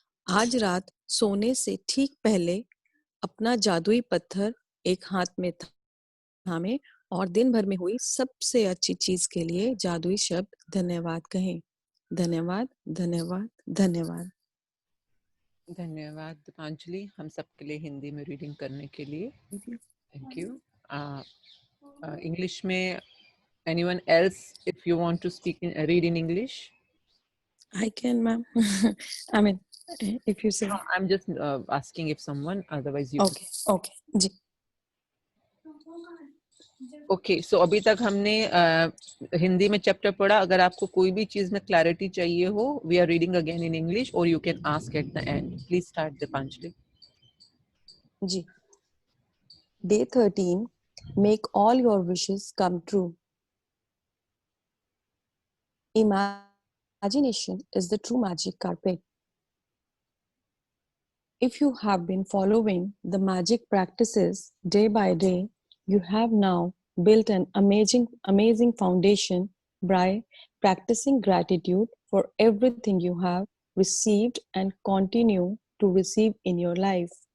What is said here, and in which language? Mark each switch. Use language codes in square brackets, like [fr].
[hi] आज रात सोने से ठीक पहले अपना जादुई पत्थर एक हाथ में थामें और दिन भर में हुई सबसे अच्छी चीज के लिए जादुई शब्द धन्यवाद कहें। धन्यवाद धन्यवाद धन्यवाद। धन्यवाद दीपांजलि, हम सबके लिए हिंदी में रीडिंग करने के लिए। [en] Thank you. [hi] इंग्लिश में [en] anyone else if you want to speak in read in English? I can, ma'am. I mean, if you say. No, I'm just asking if someone, otherwise you. Okay जी। Okay, so [hi] अभी तक हमने हिंदी में chapter पढ़ा। अगर आपको कोई भी चीज में क्लैरिटी चाहिए हो, [en] We are reading again in English और you can ask at the end. [hi] Please start Deepanjali. Ji. [en] Day 13, make all your wishes come true. Imagination is the true magic carpet. If you have been following the magic practices day by day, you have now built an amazing foundation by practicing gratitude for everything you have received and continue to receive in your life.